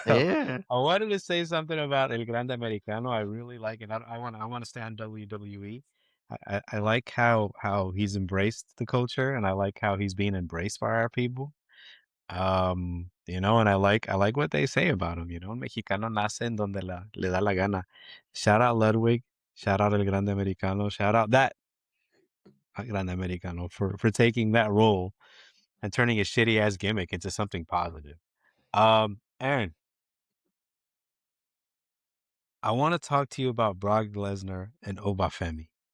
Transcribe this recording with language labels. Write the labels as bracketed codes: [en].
[en] Yeah. I wanted to say something about El Grande Americano. I really like it. I want to stay on WWE. I like how he's embraced the culture, and I like how he's being embraced by our people. And I like what they say about him. [es] Mexicano nace en donde le da la gana. [en] Shout out Ludwig. Shout out El Grande Americano. Shout out that Grande Americano for taking that role and turning a shitty ass gimmick into something positive. Aaron, I want to talk to you about Brock Lesnar and Oba Femi.